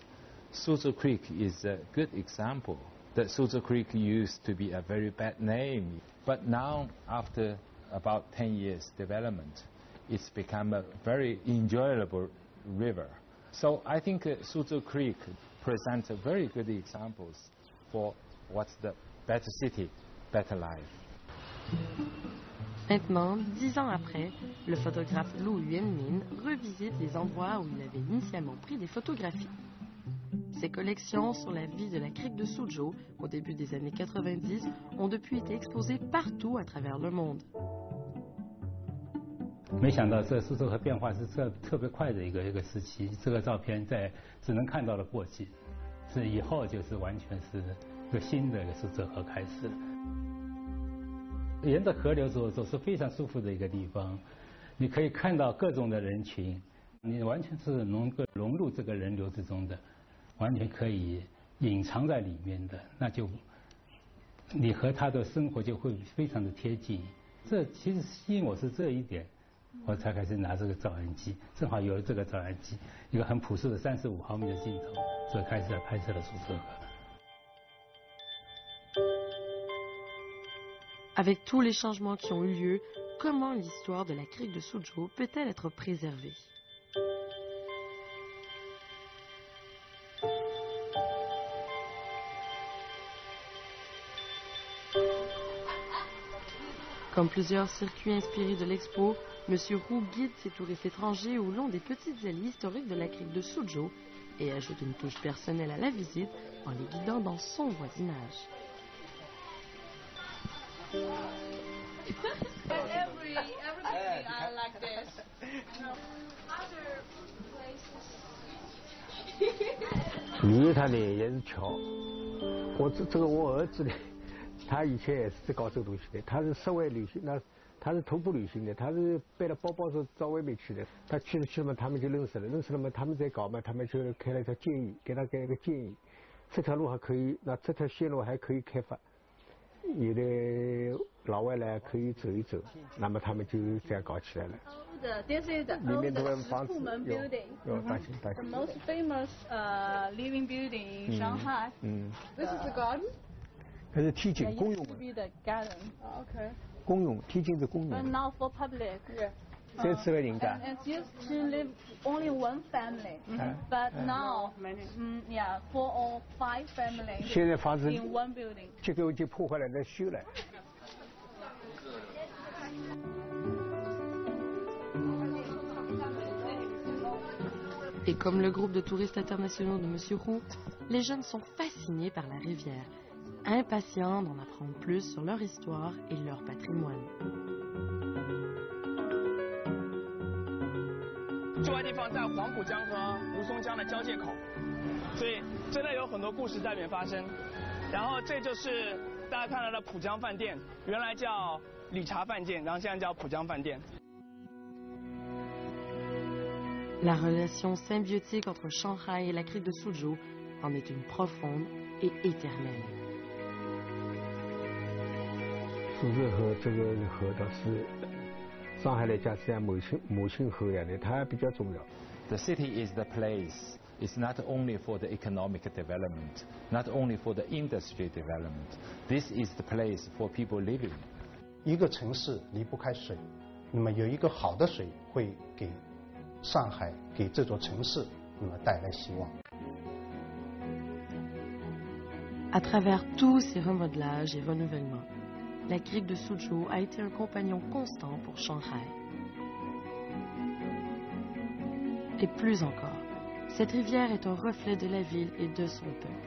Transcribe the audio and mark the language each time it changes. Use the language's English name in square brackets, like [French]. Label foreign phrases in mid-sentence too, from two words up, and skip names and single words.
[English] Suzhou Creek is a good example. That Suzhou Creek used to be a very bad name, but now after about 10 years development, it's become a very enjoyable river. So I think Suzhou Creek presents a very good examples for what's the better city, better life. [French] Maintenant, 10 ans après, le photographe Lu Yuanmin revisite les endroits où il avait initialement pris des photographies. Ses collections sur la vie de la crique de Suzhou au début des années 90 ont depuis été exposées partout à travers le monde. [Chinese] 没想到这苏州河变化是特别快的一个时期。这个照片在只能看到了过去，是以后就是完全是一个新的一个苏州河开始了。沿着河流走是非常舒服的一个地方，你可以看到各种的人群，你完全是能够融入这个人流之中的，完全可以隐藏在里面的，那就你和他的生活就会非常的贴近。这其实吸引我是这一点，我才开始拿这个照相机，正好有了这个照相机，一个很朴素的35毫米的镜头，所以开始拍摄了苏州河。 [French] Avec tous les changements qui ont eu lieu, comment l'histoire de la crique de Suzhou peut-elle être préservée? Comme plusieurs circuits inspirés de l'expo, M. Roux guide ses touristes étrangers au long des petites allées historiques de la crique de Suzhou et ajoute une touche personnelle à la visite en les guidant dans son voisinage. [English] Everybody are like this. Other [Chinese] 旅游团呢也是巧，这个我儿子呢，他以前也是在搞这个东西的，他是室外旅行，他是徒步旅行的，他是背了包包是到外面去的，他去了嘛，他们就认识了嘛，他们在搞嘛，他们就开了一条建议，给他一个建议，这条路还可以，那这条线路还可以开发。有的老外来可以走一走，那么他们就这样搞起来了。 [English] This is the oldest Pumen building, the most famous living building in Shanghai. This is the garden. [Chinese] 这是梯井，公用的。 [English] The garden. Okay. [Chinese] 公用，梯井是公用。 [English] But now for public. [Chinese] 这次个人家。 [English] And it used to live only one family, but now, yeah, 4 or 5 families. [Chinese] 现在房子 [English] in one building. [Chinese] 这个就破坏了，再修了。 [French] Et comme le groupe de touristes internationaux de M. Roux, les jeunes sont fascinés par la rivière, impatients d'en apprendre plus sur leur histoire et leur patrimoine. [Chinese] 这块地方在黄浦江和吴淞江的交界口，所以真的有很多故事在里面发生。然后这就是大家看到的浦江饭店，原来叫理查饭店，然后现在叫浦江饭店。 [French] La relation symbiotique entre Shanghai et la crique de Suzhou en est une profonde et éternelle. [Chinese] 苏州河这个河倒是。上海来讲是像母亲河一样的，它比较重要。 [English] The city is the place. It's not only for the economic development, not only for the industry development. This is the place for people living. [Chinese] 一个城市离不开水，那么有一个好的水会给上海、给这座城市，那么带来希望。 [French] À travers tous ces remodelages et renouvellements, la crique de Suzhou a été un compagnon constant pour Shanghai. Et plus encore, cette rivière est un reflet de la ville et de son peuple.